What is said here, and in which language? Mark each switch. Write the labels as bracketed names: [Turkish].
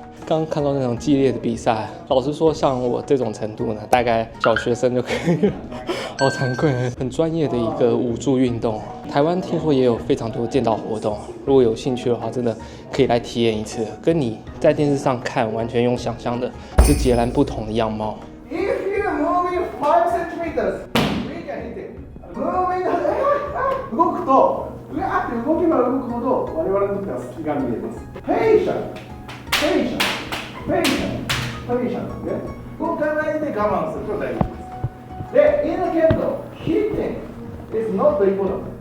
[Chinese] 刚看到那种激烈的比赛，老实说，像我这种程度呢，大概小学生就可以了。好惭愧，很专业的一个武术运动。台湾听说也有非常多剑道活动，如果有兴趣的话，真的可以来体验一次，跟你在电视上看完全用想象的是截然不同的样貌。 [English] If you're moving 5 centimeters, we can hit it. [Japanese] Moving 動くと、うわって動けば動くほど我々にとっては隙が見えます。 [English] Patient, patient, patient, patient ね。 [Japanese] 動かないで我慢すると大丈夫です。 [English] で、in the kendo, hitting is not important.